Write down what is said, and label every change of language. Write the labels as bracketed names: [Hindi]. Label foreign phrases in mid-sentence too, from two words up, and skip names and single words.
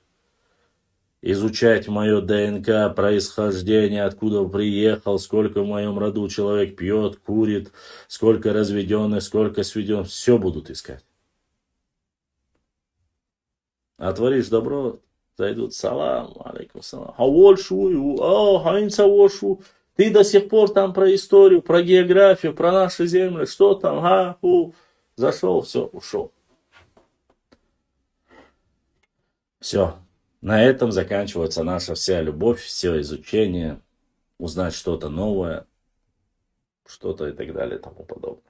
[Russian] Изучать мое ДНК, происхождение, откуда приехал, сколько в моем роду человек пьет, курит, сколько разведенных, сколько сведенных, все будут искать. А творишь добро, зайдут, [Arabic] سلام، عليكم سلام, [Russian] ты до сих пор там про историю, про географию, про наши земли, что там, зашел, все, ушел. Все. На этом заканчивается наша вся любовь, все изучение, узнать что-то новое, что-то и так далее и тому подобное.